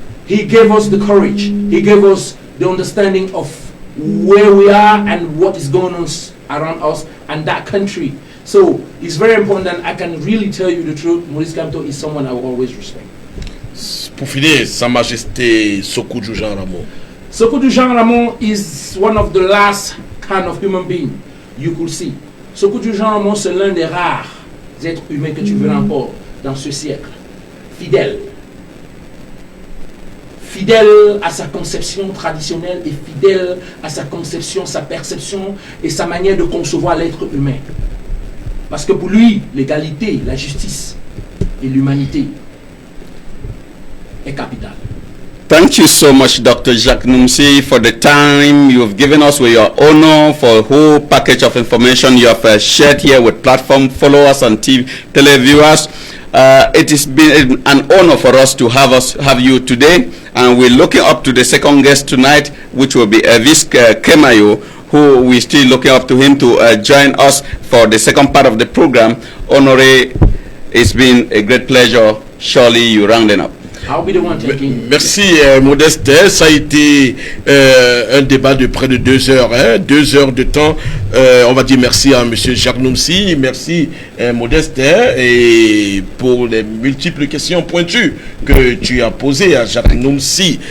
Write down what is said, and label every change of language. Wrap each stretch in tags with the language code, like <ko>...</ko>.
<en>He gave us the courage. He gave us the understanding of where we are and what is going on around us and that country. So it's very important, and I can really tell you the truth. Maurice Kamto is someone I will always respect.</en> <fr>Pour finir, Sa Majesté Sékou Jean Ramon.</fr> <en>Sékou Jean Ramon is one of the last kind of human being you could see.</en> <fr>Sékou Jean Ramon, c'est l'un des rares êtres humains que tu verras encore dans ce siècle. Fidèle. Fidèle à sa conception traditionnelle et fidèle à sa conception, sa perception et sa manière de concevoir l'être humain. Parce que pour lui, l'égalité, la justice et l'humanité est capitale.</fr> <en>Thank you so much, Dr. Jacques Numsi, for the time you've given us with your honor, for a whole package of information you have shared here with platform followers and televiewers. It has been an honor for us to have you today, and we're looking up to the second guest tonight, which will be Elvis Camayo, who we're still looking up to him to join us for the second part of the program. Honoré, it's been a great pleasure. Surely you rounding up. I'll be the one taking.</en> <fr>Merci Modeste, ça a été un débat de près de 2 heures, 2 heures de temps. On va dire merci à monsieur Jacques Noumsi, merci Modeste, et pour les multiples questions pointues que tu as posées à Jacques Noumsi.</fr>